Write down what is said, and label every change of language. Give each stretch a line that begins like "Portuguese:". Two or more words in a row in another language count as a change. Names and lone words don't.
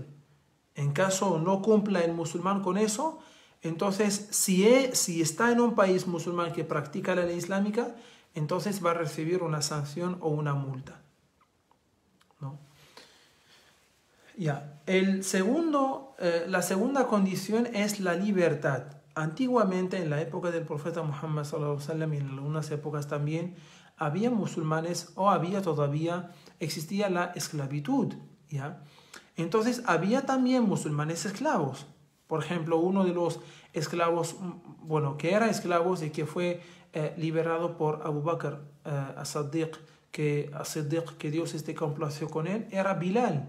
Spanish: En caso no cumpla el musulmán con eso, entonces si está en un país musulmán que practica la ley islámica, entonces va a recibir una sanción o una multa, ¿no? Ya. La segunda condición es la libertad. Antiguamente, en la época del profeta Muhammad
Arabic: صلى الله عليه وسلم
Spanish: y en algunas épocas también, había musulmanes o existía la esclavitud, ¿ya? Entonces había también musulmanes esclavos. Por ejemplo, uno de los esclavos, que era esclavo y que fue liberado por Abu Bakr as-Siddiq, que Dios esté complacido con él, era Bilal.